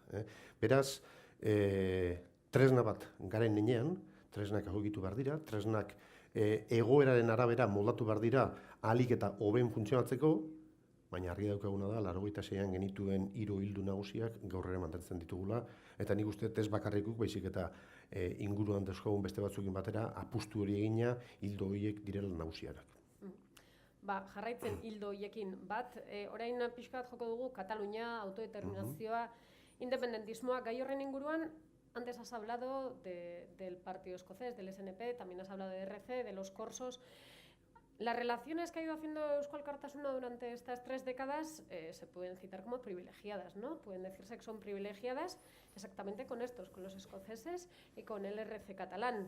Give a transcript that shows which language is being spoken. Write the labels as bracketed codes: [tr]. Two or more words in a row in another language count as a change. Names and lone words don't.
[eu] Beraz, tresna bat garen nenean, tresnak egokitu behar dira, tresnak egoeraren arabera moldatu behar dira ahalik eta hoben funtzionatzeko, baina argi daukaguna da, 86an genituen hiru ildo nagusiak gaur ere mantentzen ditugula, eta nik uste ez bakarrikuk, baizik eta inguruan dauzkagun beste batzuekin batera, apustu hori egina ildo horiek direla nagusianak. Jarraitzen hildo horiekin bat, orain pixka bat joko dugu Katalunia, autodeterminazioa, independentismoa, gai horren inguruan. [es] Antes has hablado del partido escocés, del SNP, también has hablado de RC, de los corsos. Las relaciones que ha ido haciendo Eusko Alkartasuna durante estas 3 décadas se pueden citar como privilegiadas, ¿no? Pueden decirse que son privilegiadas exactamente con estos, con los escoceses y con el RC catalán.